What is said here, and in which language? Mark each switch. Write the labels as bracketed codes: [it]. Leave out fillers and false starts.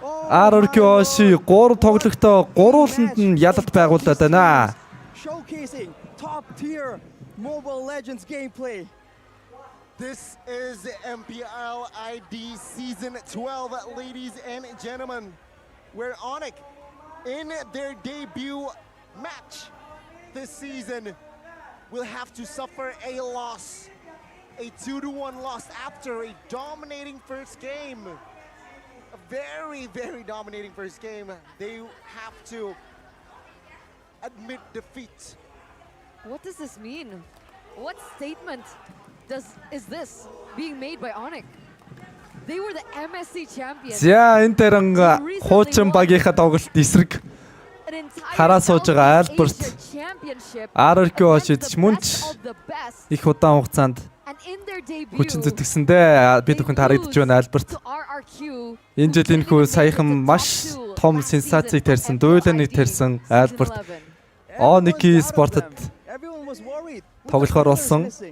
[mn] RRQ Hoshi 3 тоглогтоо 3-нд нь ялалт байгуулад байна. [en] Showcasing top tier Mobile Legends gameplay. This is MPL ID season 12, ladies and gentlemen, where Onic in their debut match this season will have to suffer a loss. A 2-1 loss after a dominating first game. A very, very dominating first game. They have to admit defeat. What does this mean? What statement is this being made by Onic? They were the MSC champions. [mn] За энэ дээр хуучин багийнхаа тоглолт эсрэг хараа сууж байгаа Альберт RRQ Hoshi ч мөн ч их удаан хугацаанд хүчин зүтгэсэндээ бид бүхэнд харагдаж байна Альберт. Энэ жил энэ хүү саяхан маш том сенсацийг тарьсан, дуйланыг тарьсан Альберт Onic Esports-д тоглохоор болсон.